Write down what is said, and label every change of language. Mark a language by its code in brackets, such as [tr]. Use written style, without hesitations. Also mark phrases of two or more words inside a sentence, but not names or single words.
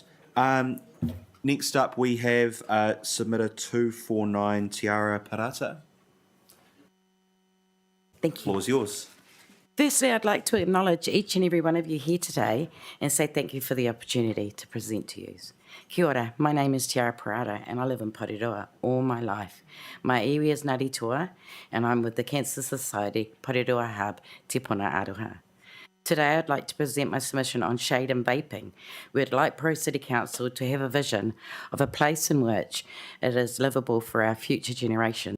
[en] Next up, we have submitter 249, Tiara Parata. Thank you. Floor is yours. Firstly, I'd like to acknowledge each and every one of you here today and say thank you for the opportunity to present to you. [mi] Kia ora, [en] my name is Tiara Parata and I live in Porirua all my life. My iwi is Ngāti Toa and I'm with the Cancer Society Porirua Hub Te Puna Aroha. Today I'd like to present my submission on shade and vaping. We'd like Pro City Council to have a vision of a place in which it is livable for our future generation.